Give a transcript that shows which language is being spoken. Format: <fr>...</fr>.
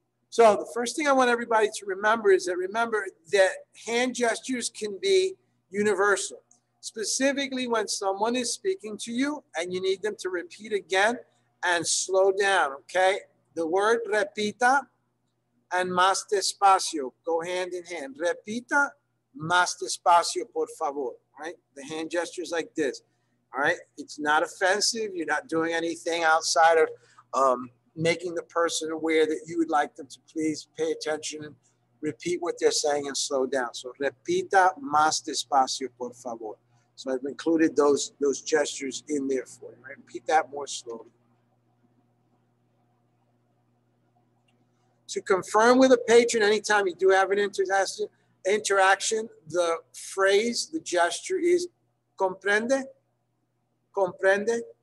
<en>So the first thing I want everybody to remember is that hand gestures can be universal, specifically when someone is speaking to you and you need them to repeat again and slow down, okay? The word repita and</en> <es>más despacio</es> <en>go hand in hand.</en> <es>Repita, más despacio, por favor, right?</es> <en>The hand gestures like this, all right? It's not offensive. You're not doing anything outside of making the person aware that you would like them to please pay attention and repeat what they're saying and slow down.</en> <es>So repita más despacio, por favor.</es> <en>So I've included those gestures in there for you, right? Repeat that more slowly. To confirm with a patron, anytime you do have an interaction, the phrase, the gesture is</en> <es>comprende, comprende.</es>